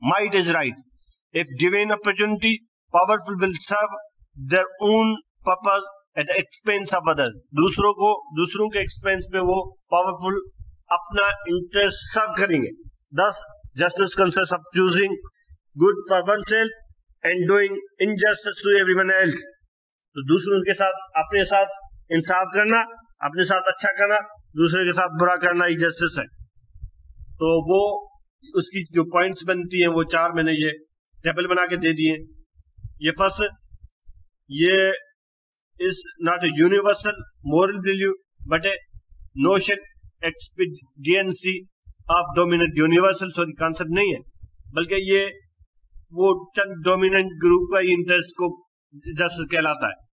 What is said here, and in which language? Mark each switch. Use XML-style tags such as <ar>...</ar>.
<en>Might is right if given opportunity powerful will serve their own purpose at the expense of others.</en> <ur>دوسروں کے expense میں وہ powerful اپنا interest سرو کریں گے.</ur> <en>Thus justice consists of choosing good for oneself and doing injustice to everyone else.</en> <ur>تو دوسروں کے ساتھ اپنے ساتھ انصاف کرنا، اپنے ساتھ اچھا کرنا، دوسرے کے ساتھ برا کرنا ہی جسٹس ہے. تو وہ اس کی جو پوائنٹس بنتی ہیں وہ 4 میں نے یہ ٹیبل بنا کے دے دیے. یہ فرسٹ، یہ</ur> <en>is not a universal moral value but a notion expediency of dominant universal concept</en> <ur>نہیں ہے، بلکہ یہ وہ چند ڈومیننٹ گروپ کا انٹرسٹ کو جسٹس کہلاتا ہے.</ur>